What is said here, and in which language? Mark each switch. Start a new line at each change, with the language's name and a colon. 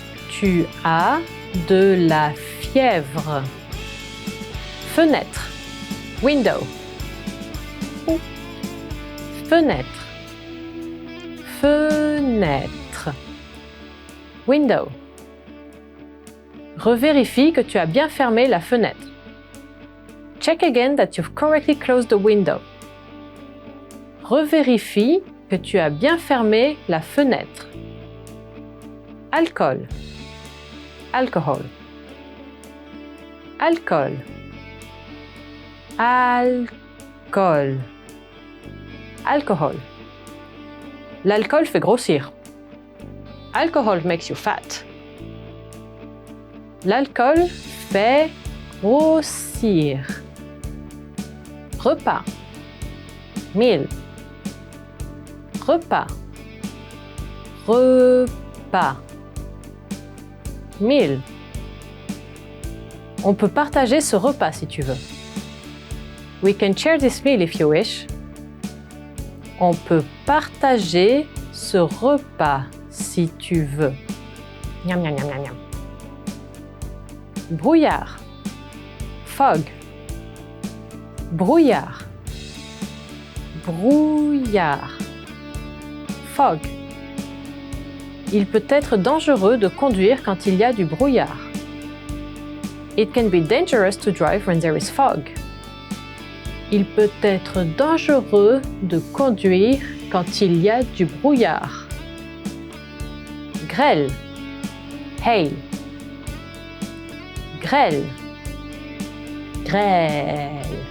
French: Tu as de la fièvre. Fenêtre. Window. Fenêtre. Fenêtre. Window. Revérifie que tu as bien fermé la fenêtre.
English: Check again that you've correctly closed the window.
French: Revérifie que tu as bien fermé la fenêtre. Alcool. Alcohol. Alcool. Alcool. Alcohol. L'alcool fait grossir.
English: Alcohol makes you fat.
French: L'alcool fait grossir. Repas. Meal. Repas. Repas. Meal. On peut partager ce repas si tu veux.
English: We can share this meal if you wish.
French: On peut partager ce repas si tu veux. Miam, miam, miam, miam, miam. Brouillard. Fog. Brouillard. Brouillard. Fog. Il peut être dangereux de conduire quand il y a du brouillard.
English: It can be dangerous to drive when there is fog.
French: Il peut être dangereux de conduire quand il y a du brouillard. Grêle. Hail. Grêle. Grêle.